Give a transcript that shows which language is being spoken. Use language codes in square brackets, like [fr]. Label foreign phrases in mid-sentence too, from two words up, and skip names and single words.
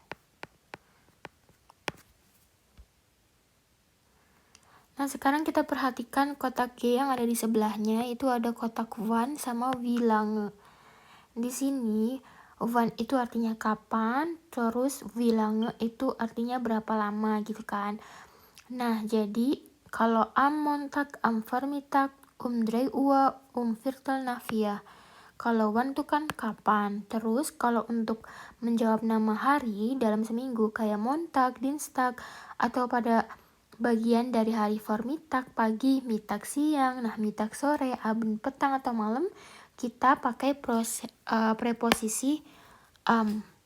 [id] Nah, sekarang kita perhatikan kotak G yang ada di sebelahnya, itu ada kotak Wan sama [de] Wie lange. [id] Di sini Wann itu artinya kapan, terus [de] wie lange [id] itu artinya berapa lama gitu kan. Nah, jadi kalau [de] am Montag, am Vormittag, 3 Uhr, 3:15. [id] Kalau wann itu kan kapan. Terus kalau untuk menjawab nama hari dalam seminggu kayak [de] Montag, Dienstag, [id] atau pada bagian dari hari Vormittag, pagi, Mittag, siang, nah Mittag, sore, Abend, petang atau malam, kita pakai preposisi am.